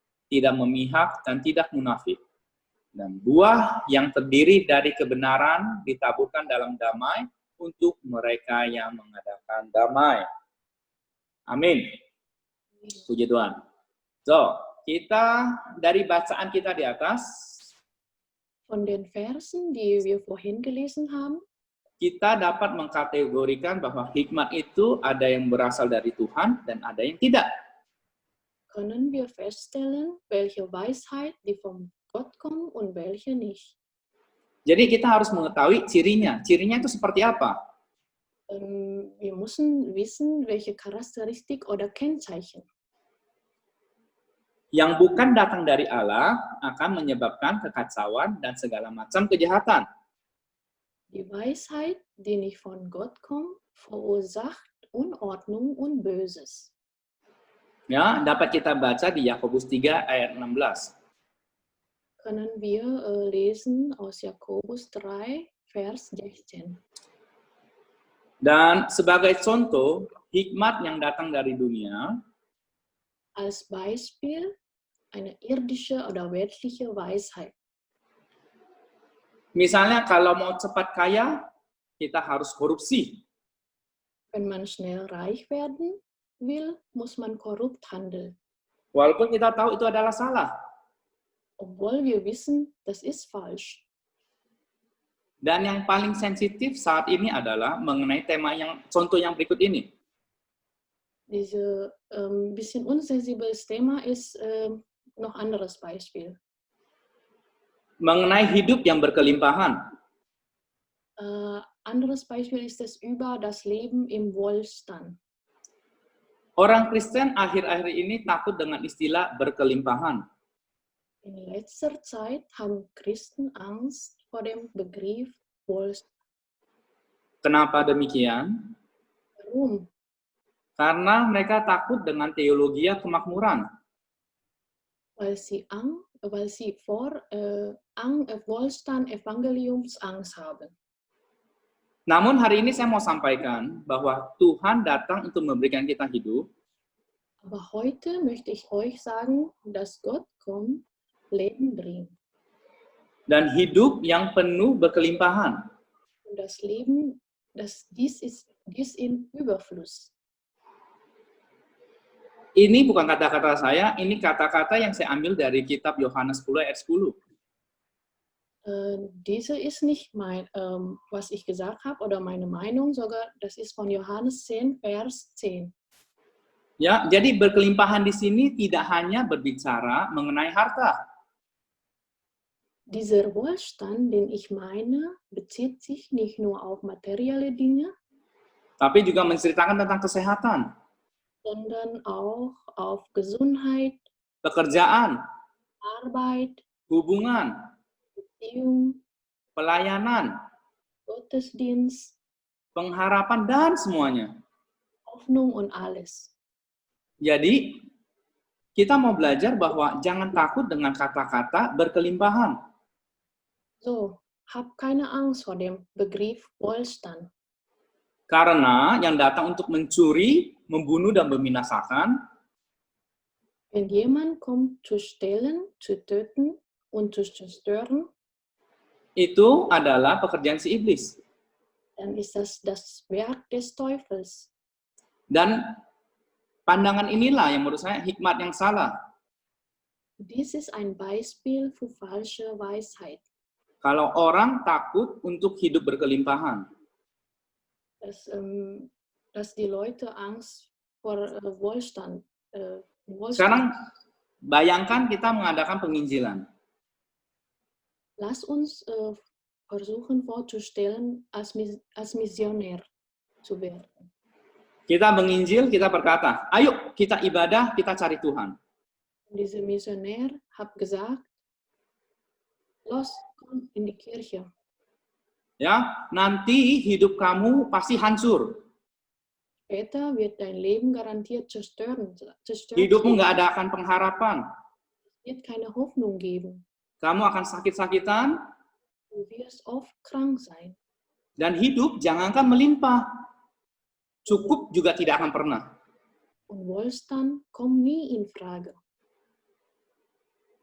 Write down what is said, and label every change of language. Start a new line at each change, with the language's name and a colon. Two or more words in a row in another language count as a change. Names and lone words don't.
Indonesian: Tidak memihak dan tidak munafik. Dan buah yang terdiri dari kebenaran ditaburkan dalam damai untuk mereka yang mengadakan damai. Amin. Puji Tuhan. So, kita dari bacaan kita di atas,
German: Von den Versen, die wir vorhin gelesen haben,
Indonesian: kita dapat mengkategorikan bahwa hikmat itu ada yang berasal dari Tuhan dan ada yang tidak.
German: können wir feststellen, welche Weisheit die von Gott kommt und welche nicht.
Indonesian: Jadi kita harus mengetahui cirinya. Cirinya itu seperti apa?
German: Wir müssen wissen, welche Charakteristik oder Kennzeichen.
Indonesian: Yang bukan datang dari Allah akan menyebabkan kekacauan dan segala macam kejahatan.
German: Die Weisheit, die nicht von Gott kommt, verursacht Unordnung und Böses.
Indonesian: Ya, dapat kita baca di Yakobus 3 ayat 16.
German: Können wir lesen aus Jakobus 3, Vers 16.
Indonesian: Dan sebagai contoh, hikmat yang datang dari dunia,
German: Als Beispiel eine irdische oder weltliche Weisheit.
Indonesian: misalnya kalau mau cepat kaya, kita harus korupsi.
German: Wenn man schnell reich werden will, muss man korrupt handeln.
Indonesian: Walaupun kita tahu itu adalah salah.
German: Obwohl wir wissen, das ist falsch.
Indonesian: Dan yang paling sensitif saat ini adalah mengenai tema yang contoh yang berikut ini.
German: Diese bisschen unsensibles Thema ist noch anderes Beispiel.
Indonesian: Mengenai hidup yang berkelimpahan.
German: Anderes Beispiel ist es über das Leben im Wohlstand.
Indonesian: Orang Kristen akhir-akhir ini takut dengan istilah berkelimpahan.
German: In letzter Zeit haben Christen Angst vor dem Begriff Wohlstand.
Indonesian: Kenapa demikian?
German: Warum?
Indonesian: Karena mereka takut dengan teologi kemakmuran.
German: Weil sie vor Wohlstand Evangeliumsangst haben.
Indonesian: Namun hari ini saya mau sampaikan bahwa Tuhan datang untuk memberikan kita hidup.
German: Aber heute möchte ich euch sagen, dass Gott kommt, Leben bringt.
Indonesian: Dan hidup yang penuh berkelimpahan.
German: Und das Leben, dies in Überfluss.
Indonesian: Ini bukan kata-kata saya, ini kata-kata yang saya ambil dari kitab Yohanes 10 ayat 10.
German: Diese ist nicht was ich gesagt habe oder meine Meinung, sogar das ist von Johannes 10, Vers 10.
Indonesian: Ya, jadi berkelimpahan di sini tidak hanya berbicara mengenai harta.
German: Dieser Wohlstand, den ich meine, bezieht sich nicht nur auf materielle Dinge,
Indonesian: Tapi juga menceritakan tentang kesehatan,
German: sondern auch auf Gesundheit,
Indonesian: pekerjaan,
German: Arbeit,
Indonesian: hubungan,
German: Beziehung,
Indonesian: pelayanan,
German: Gottesdienst,
Indonesian: pengharapan, dan semuanya.
German: Hoffnung und alles.
Indonesian: Jadi, kita mau belajar bahwa jangan takut dengan kata-kata berkelimpahan.
German: So, hab keine Angst vor dem Begriff Wohlstand.
Indonesian: Karena yang datang untuk mencuri, membunuh, dan membinasakan,
German: Wenn jemand kommt zu stehlen, zu töten und zu zerstören,
Indonesian: itu adalah pekerjaan si iblis.
German: dann ist das Werk des Teufels.
Indonesian: Dan pandangan inilah yang menurut saya hikmat yang salah.
German: Dies ist ein Beispiel für falsche Weisheit.
Indonesian: Kalau orang takut untuk hidup berkelimpahan.
German: Dass die Leute Angst vor Wohlstand.
Indonesian: Sekarang bayangkan kita mengadakan penginjilan.
German: Lass uns versuchen vorzustellen, als Missionär zu werden.
Indonesian: Kita menginjil, kita berkata, ayo kita ibadah, kita cari Tuhan.
German: Dieser Missionär hat gesagt, los, komm in die Kirche.
Indonesian: Ya, nanti hidup kamu pasti hancur.
German: Später wird dein Leben garantiert zerstört.
Indonesian: Hidupmu nggak ada akan pengharapan.
German: Es wird keine Hoffnung geben.
Indonesian: Kamu akan sakit-sakitan.
German: Du wirst oft krank sein.
Indonesian: Dan hidup jangankan melimpah. Cukup juga tidak akan pernah.
German: Und Wohlstand kommt nie in Frage.